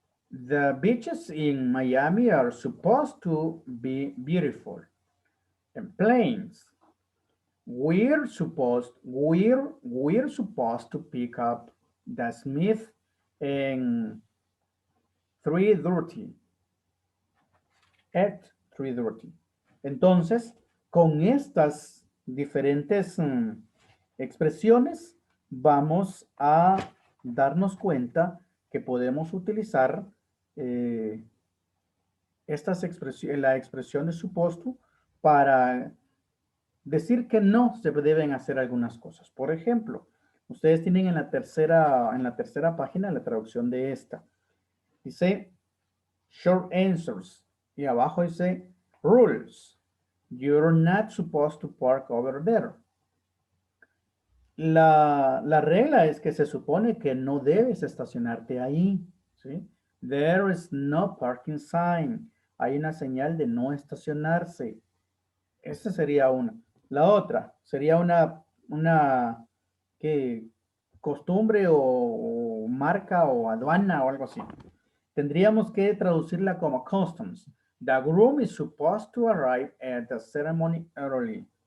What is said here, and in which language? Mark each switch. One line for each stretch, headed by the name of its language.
English: The beaches in Miami are supposed to be beautiful. And planes. We're supposed to pick up the Smith in 3:30. At 3:30.
Spanish: Entonces, con estas diferentes expresiones, vamos a darnos cuenta que podemos utilizar la expresión de supposed to para decir que no se deben hacer algunas cosas. Por ejemplo, ustedes tienen en la tercera página la traducción de esta. Dice short answers y abajo dice rules.
English: You're not supposed to park over there.
Spanish: La regla es que se supone que no debes estacionarte ahí, ¿sí?
English: There is no parking sign.
Spanish: Hay una señal de no estacionarse. Esta sería una. La otra sería una costumbre o marca o aduana o algo así. Tendríamos que traducirla como customs.
English: The groom is supposed to arrive at the ceremony early.